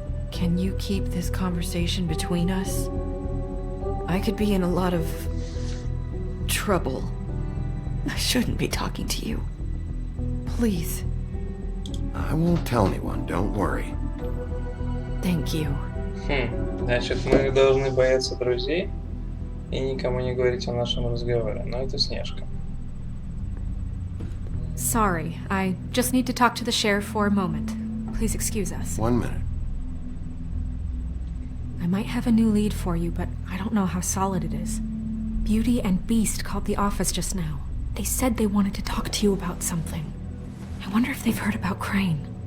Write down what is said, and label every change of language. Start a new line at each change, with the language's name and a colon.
English: Can you keep this conversation between us? I could be in a lot of... trouble. I shouldn't be talking to you. Please. I won't tell anyone, don't worry. Thank you.
Russian: Значит, мы должны бояться друзей и никому не говорить о нашем разговоре. Но это Снежка.
English: Sorry, I just need to talk to the sheriff for a moment. Please excuse us. 1 minute. I might have a new lead for you, but I don't know how solid it is. Beauty and Beast called the office just now. They said they wanted to talk to you about something. I wonder if they've heard about Crane.